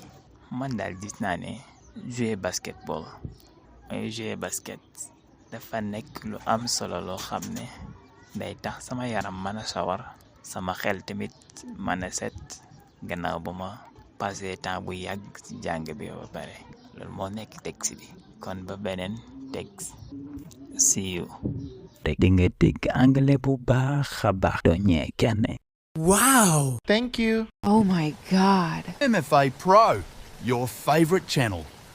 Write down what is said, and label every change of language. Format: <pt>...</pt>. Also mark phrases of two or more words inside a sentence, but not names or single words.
<wo>man daal gis naa ne jouer basketball mooy</wo> <fr>jouer basket</fr> <wo>dafa nekk lu am solo loo xam ne day tax sama yaram mën a sawar sama xel tamit mën a set gannaaw ba ma</wo> <fr>passé temps</fr> <wo>bu yàgg ci jàng bi ba pare. loolu moo nekk texte bi. kon ba beneen texte.</wo> <en>see you.</en> <wo>di nga dégg anglais bu baax a baax doo ñee kenn.</wo> <en>Wow! Thank you. Oh my God. MFA Pro, your favorite channel.</en>